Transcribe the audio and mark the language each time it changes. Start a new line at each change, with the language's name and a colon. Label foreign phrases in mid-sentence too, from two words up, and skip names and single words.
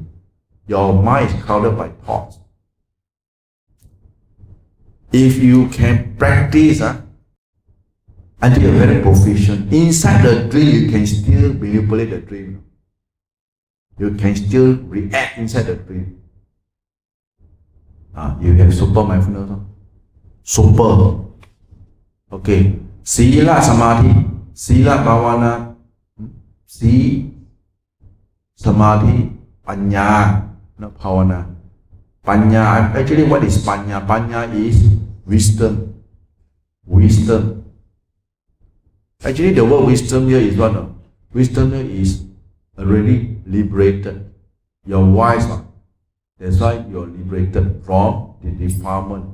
English: Your mind is clouded by thoughts. If you can practice until you're very proficient, inside the dream you can still manipulate the dream. You can still react inside the dream. You have super mindfulness. Super. Okay.
Pali: Sila Samadhi. Sila Bhavana. Samadhi. Panya. Not Bhavana. Panya,
English: actually what is Panya? Panya is wisdom. Wisdom. Actually the word wisdom here is what? Wisdom here is already liberated. You're wise. That's why you're liberated from the defilement.